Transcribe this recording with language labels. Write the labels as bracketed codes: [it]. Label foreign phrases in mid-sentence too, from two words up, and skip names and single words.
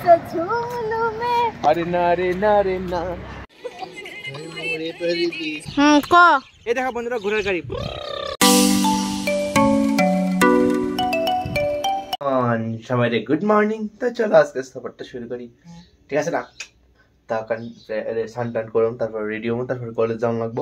[hi] सा झूम लूं मैं। अरे ना रे ना रे ना ক [bn] এই দেখা বন্ধুরা ঘোড়ার গাড়ি সবাই [en] good morning. [bn] তো চলো আজকে সফরটা শুরু করি, ঠিক আছে না? তখন সান টান করুন, তারপর রেডি হবো, তারপর কলেজ যাওয়া লাগবো।